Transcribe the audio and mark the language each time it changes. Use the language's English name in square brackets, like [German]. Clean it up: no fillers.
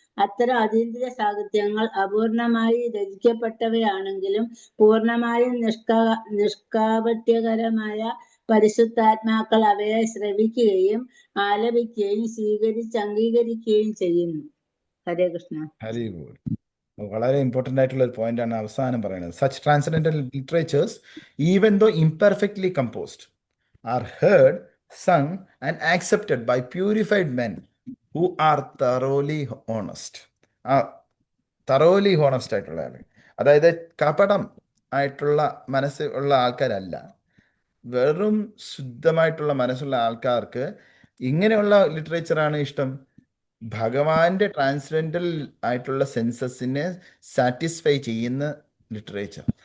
[Malayalam] അത്തരം അതീന്ദ്രിയ സാഹിത്യങ്ങൾ അപൂർണമായി രചിക്കപ്പെട്ടവയാണെങ്കിലും പൂർണമായും നിഷ്കാപട്യകരമായ പരിശുദ്ധാത്മാക്കൾ അവയെ ശ്രവിക്കുകയും ആലപിക്കുകയും സ്വീകരിച്ച് അംഗീകരിക്കുകയും ചെയ്യുന്നു. ഹരേ കൃഷ്ണ. ഹരി ബോൾ. വളരെ ഇമ്പോർട്ടൻ്റ് ആയിട്ടുള്ള ഒരു പോയിന്റാണ് അവസാനം പറയുന്നത്. [English] Such transcendental literatures even though imperfectly composed are heard, sung and accepted by purified men who are thoroughly honest. [Malayalam] thoroughly honest ആയിട്ടുള്ള ആൾ, അതായത് കപടം ആയിട്ടുള്ള മനസ്സ് ഉള്ള ആൾക്കാരല്ല, വെറും ശുദ്ധമായിട്ടുള്ള മനസ്സുള്ള ആൾക്കാർക്ക് ഇങ്ങനെയുള്ള ലിറ്ററേച്ചറാണ് ഇഷ്ടം. ഭഗവാന്റെ ട്രാൻസ്ജെൻഡൽ ആയിട്ടുള്ള സെൻസസിനെ സാറ്റിസ്ഫൈ ചെയ്യുന്ന ലിറ്ററേച്ചർ.